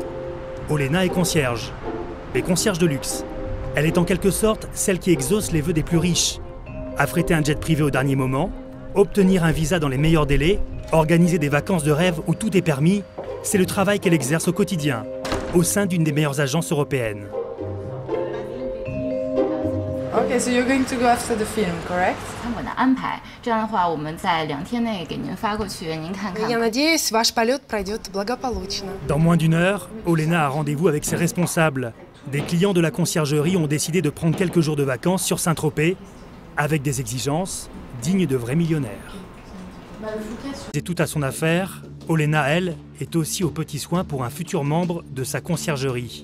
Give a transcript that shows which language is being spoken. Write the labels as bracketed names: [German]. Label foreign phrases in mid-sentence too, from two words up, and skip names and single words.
[French] Olena est concierge. Et concierge de luxe. Elle est en quelque sorte celle qui exauce les vœux des plus riches. Affréter un jet privé au dernier moment, obtenir un visa dans les meilleurs délais, organiser des vacances de rêve où tout est permis, c'est le travail qu'elle exerce au quotidien, au sein d'une des meilleures agences européennes. [English] Okay, so you're going to go after the film, correct? [Russian] Я надеюсь, ваш полет пройдет благополучно. [French] Dans moins d'1 heure, Olena a rendez-vous avec ses responsables. Des clients de la conciergerie ont décidé de prendre quelques jours de vacances sur Saint-Tropez, avec des exigences dignes de vrais millionnaires. C'est tout à son affaire, Olena, elle, est aussi aux petits soins pour un futur membre de sa conciergerie.